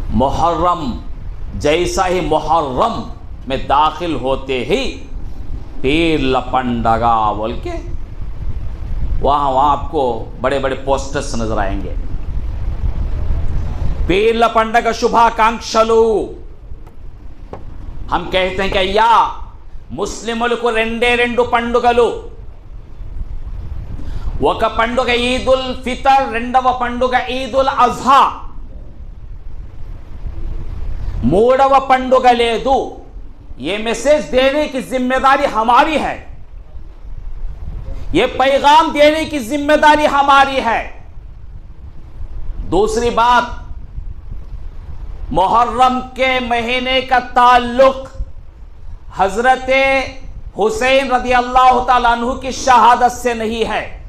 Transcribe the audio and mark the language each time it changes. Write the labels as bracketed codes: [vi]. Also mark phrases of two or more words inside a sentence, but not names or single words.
[ur] محرم جیسا ہی محرم میں داخل ہوتے ہی [te] పీర్ల పండగ [ur] بول کے وہاں آپ کو بڑے بڑے پوسٹرز نظر آئیں گے. [te] పీర్ల పండగ శుభాకాంక్షలు. [ur] ہم کہتے ہیں کہ یا [te] ముస్లిములకు రెండు పండుగలు. ఒక పండుగ ఈదుల్ ఫితర్, రెండవ పండుగ ఈదుల్ అజ్హా. మూడవ పండుగ లేదు. [ur] یہ میسج دینے کی ذمہ داری ہماری ہے, یہ پیغام دینے کی ذمہ داری ہماری ہے. دوسری بات, محرم کے مہینے کا تعلق حضرت حسین رضی اللہ تعالیٰ عنہ کی شہادت سے نہیں ہے.